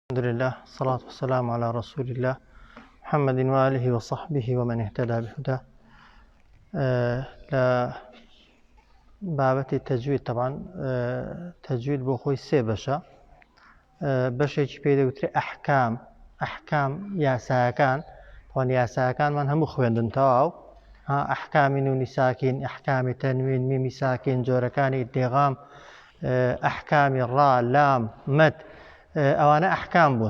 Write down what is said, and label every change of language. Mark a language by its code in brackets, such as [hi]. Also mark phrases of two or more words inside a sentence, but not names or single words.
[ar] الحمد لله الصلاة والسلام على رسول الله محمد وآله وصحبه ومن اهتدى بهداه. [ckb] لا بابەتی تەجوید طبعا تەجوید بۆ خۆی سێ بەشە. بەشێکی پێی دەوترێ ئەحکام یاسایەکان، طبعا یاسایەکانمان هەموو خوێندن تەواو، ئەحکامی نونی ساکین، ئەحکامی تەنوین، میمی ساکین، جۆرەکانی ئیدغام، ئەحکامی ڕا، لام، مەد، ئەوانە ئەحکام بوون.